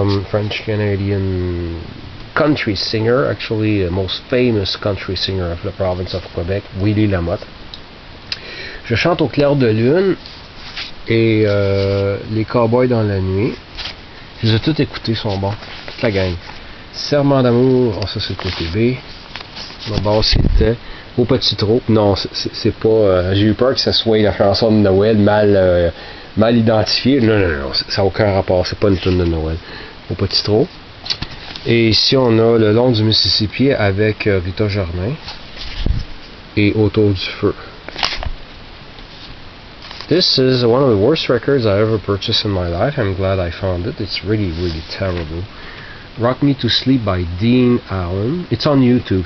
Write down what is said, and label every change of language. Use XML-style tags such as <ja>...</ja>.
<en>French Canadian country singer, actually the most famous country singer of the province of Quebec, Willie Lamotte.</en> <fr>Je chante au clair de lune et les Cowboys dans la nuit. Je les ai tous écoutés, sont bons. Toute la gang. Serment d'amour, oh, ça c'est le côté B. D'abord c'était Au petit trot. Non, c'est pas. J'ai eu peur que ça soit la chanson de Noël mal identifiée. Non, ça n'a aucun rapport. C'est pas une tune de Noël. Au petit trot. Et ici on a Le long du Mississippi avec Rita Germain et Autour du feu.</fr> <en>This is one of the worst records I ever purchased in my life. I'm glad I found it. It's really, really terrible. Rock Me to Sleep by Dean Allen. It's on YouTube.</en>